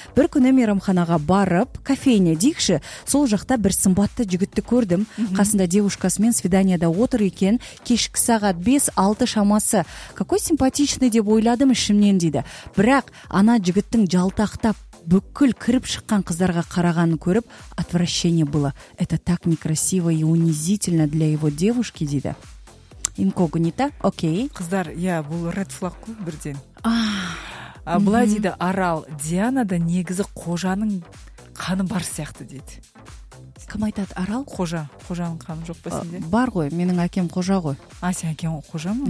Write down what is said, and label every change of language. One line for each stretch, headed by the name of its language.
Kazakh: Бір күні мейрамханаға барып, кофейне дейікші, сол жақта бір сымбатты жігітті көрдім. Қасында девушкасымен свиданияда отыр екен, кешкі сағат 5-6 шамасы.
Russian: Какой симпатичный
Kazakh: деп ойладым ішімнен дейді. Бірақ ана жігіттің жалтақтап бүкіл кіріп шыққан қыздарға қарағанын көріп,
Russian: отвращение было. Это так некрасиво и унизительно для его девушки,
Kazakh: дейді.
Russian: Инкогнито, окей.
Kazakh: Қыздар, я бұл ред флаг қой бірден. А былай дейді, Арал, Дианада негізі қожаның қаны бар сияқты дейді. Кім айтады, Арал? Қожа. Қожаның қаны жоқ па сенде? Бар ғой, менің әкем қожа ғой. А, сен әкең қожа ма?